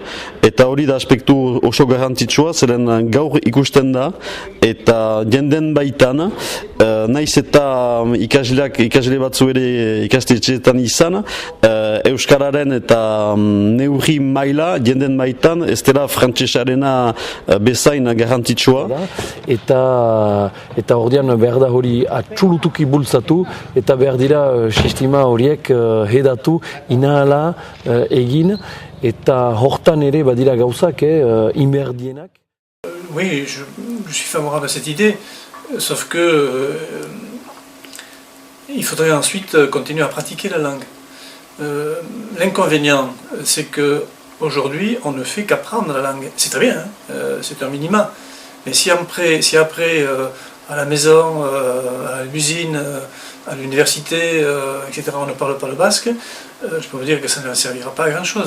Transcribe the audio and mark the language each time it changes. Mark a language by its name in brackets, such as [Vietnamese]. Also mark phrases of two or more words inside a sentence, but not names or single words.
[Basque] Eta hori da aspektu oso garrantzitsua, zeren gaur ikusten da eta jenden baitan, naiz eta ikasle batzu ere ikastetxeetan izan, euskararen eta neurri maila jenden baitan, ez dela frantsesarena bezain garrantzitsua. Eta ordean behar da hori atxulutuki bultzatu eta behar dira sistema horiek hedatu inahala egin eta hortan ere badira gauzak inberdienak. [French] Oui, je suis favorable à cette idée, sauf que il faudrait ensuite continuer à pratiquer la langue. L'inconvénient, c'est que aujourd'hui, on ne fait qu'apprendre la langue. C'est très bien, c'est un minima. Mais si après à la maison, à l'usine, à l'université, etc., on ne parle pas le basque, je peux vous dire que ça ne servira pas à grand-chose.